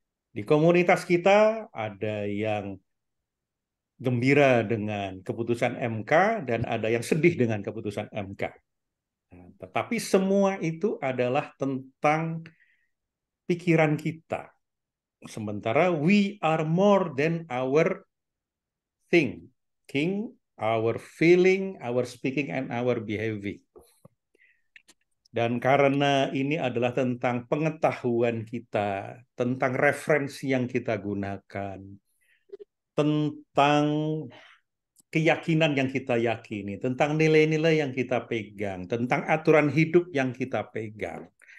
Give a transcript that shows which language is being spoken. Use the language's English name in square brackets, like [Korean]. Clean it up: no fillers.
[Indonesian] Di komunitas kita ada yang gembira dengan keputusan MK dan ada yang sedih dengan keputusan MK. Nah, tetapi semua itu adalah tentang pikiran kita. [English] Sementara we are more than our thinking, our feeling, our speaking, and our behaving. [Indonesian] Dan karena ini adalah tentang pengetahuan kita, tentang referensi yang kita gunakan, tentang keyakinan yang kita yakini, tentang nilai-nilai yang kita pegang, tentang aturan hidup yang kita pegang.